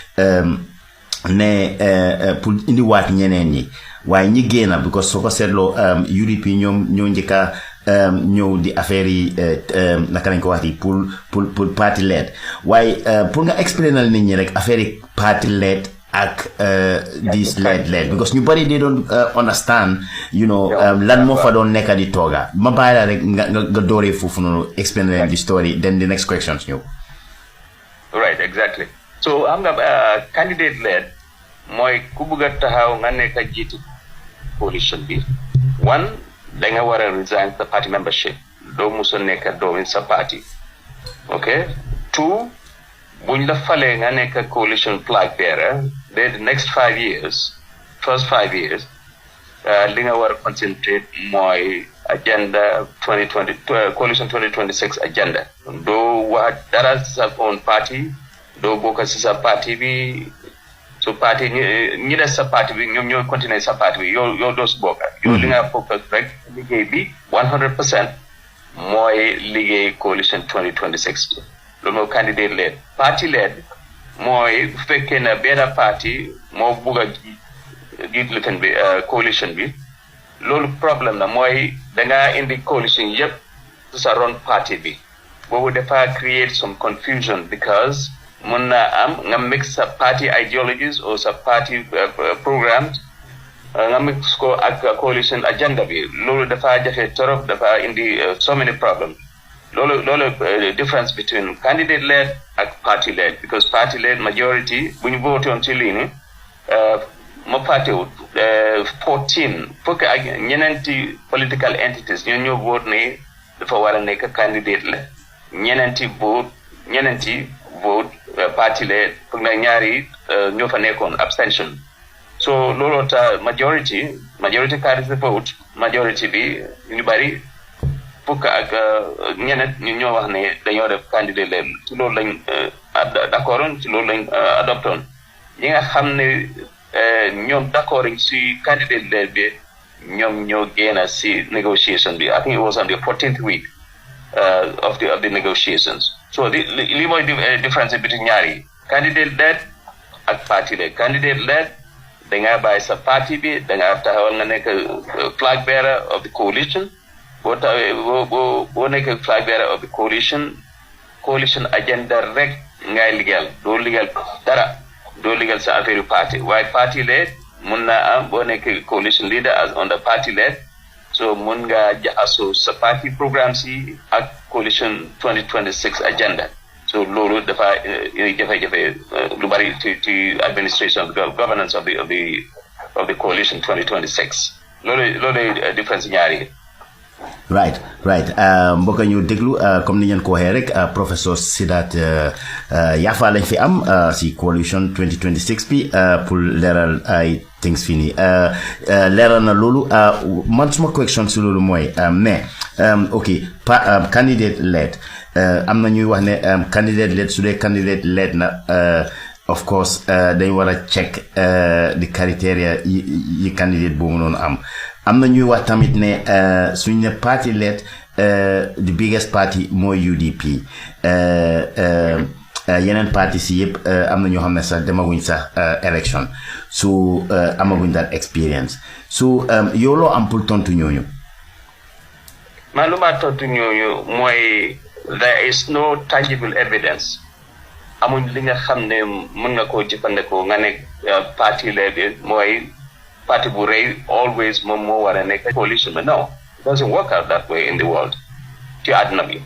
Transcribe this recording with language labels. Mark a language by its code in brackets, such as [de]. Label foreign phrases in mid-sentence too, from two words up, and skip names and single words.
[wo] ne pour indiwaat ñeneen ñi waaye ñi génn because soo ko seetloo UDP ñoo njëkka ñëw di affaire yi naka lañ ko wax di pour [en] party led [wo] waaye pour nga explainal nit ñi rek affaire yi [en] party led [wo] ak [en] this led [wo] because ñu bari [en] they don't understand you know [wo] lan moo fa doon nekk di tooga ma bàyyi la rek nga dooree foofu noonu explain leen [en] the story then the next questions [wo] ñëw. [en] Right, exactly. [wo] So am nga [en] candidate led [wo] mooy ku bëgg a taxaw nga nekk a jiitu coalition bi one da nga war a resign sa [en] party membership [wo] doo musa nekk doomin sa party okay two buñ la falee nga nekk [en] coalition flag bearer the next 5 years first [wo] 5 years li nga war a concentrate mooy agenda 2020 coalition 2026 agenda doo wax dara sa [en] own party [wo] doo bokk si sa party bi so party ñi des sa party bi ñoom ñooy continuer sa party bi yow doo si bokk yow li nga focus rek liggéey bi 100% mooy liggéey coalition 2026 loolu mooy [en] candidate led party led [wo] mooy bu fekkee ne benn party moo bugg a jiit lifin bi coalition bi loolu problème la mooy dangaa indi coalition yëpp su sa ron party bi boobu dafa [en] create some confusion because [wo] mun na am nga mix sa [en] party ideologies [wo] or sa [en] party programs [wo] nga mix ko ak [en] coalition agenda [wo] bi loolu dafa jafe torop dafa indi [en] so many problems [wo] loolu [en] difference between candidate led [wo] ak [en] party led because party led majority [wo] bu ñu voté woon ci lii ni ma fàttewut 14 fukk ak ñeneenti [en] political entities [wo] ñoo vote ne dafa war a nekk candidate la ñeneenti vote [en] party led [wo] pour na ñaari ñoo fa nekkoon abstention so loolu ta [en] majority carries the vote majority [wo] bi ñu bari fukk ak ñeneen ñu ñoo wax ne dañoo def candidate led ci loolu lañ d'accord ci loolu lañ adoptoon ñi nga xam ne ñoom d'accord ci [en] candidate led [wo] bi ñoom ñoo génn ci negotiation bi [en] I think it was on the 14th week of the negotiations [wo] so li mooy difference between ñaari [en] candidate led [wo] ak [en] party led candidate led [wo] da nga bàyyi sa party bi da nga taxawal nga nekk [en] flag bearer of the coalition [wo] boo nekk [en] flag bearer of the coalition agenda [wo] rek ngay liggéeyal doo liggéeyal dara doo liggéeyal sa affaire yu party waaye [en] party led [wo] mun na am boo nekk [en] coalition leader as on the party led [wo] so mun nga jaxasoo sa [en] party programme [wo] si ak coalition 2026 agenda so loolu dafa jafe-jafe lu bari ci [en] administration governance of the coalition 2026 [wo] loolu difference ñaari right mbokk ñu déglu comme ni ngeen ko waxee rek professeur Sidat Yaffa lañ fi am si coalition 2026 bi pour leeral ay things fii nii leeral na loolu man suma question si loolu mooy mais ok [en] candidate led [wo] am na ñuy wax ne [en] candidate led [wo] su dee [en] candidate led [wo] na of course dañ war a [en] check the criteria [wo] yi candidate boobu noonu am na ñuy wax tamit ne suñ ne [en] party led the biggest party [wo] mooy UDP yeneen parti si yëpp am na ñoo xam ne sax demaguñ sax élection su amaguñ [en] that experience [wo] su yow loo am pour tontu ñooñu. man lu ma tontu ñooñu mooy [en] there is no tangible evidence [wo] amuñ li nga xam ne mën nga koo jëfandikoo nga ne parti la bi mooy parti bu rëy always moom moo war a nekk coalition [en] but no it doesn't work out that way in the world [wo] ci àdduna bi.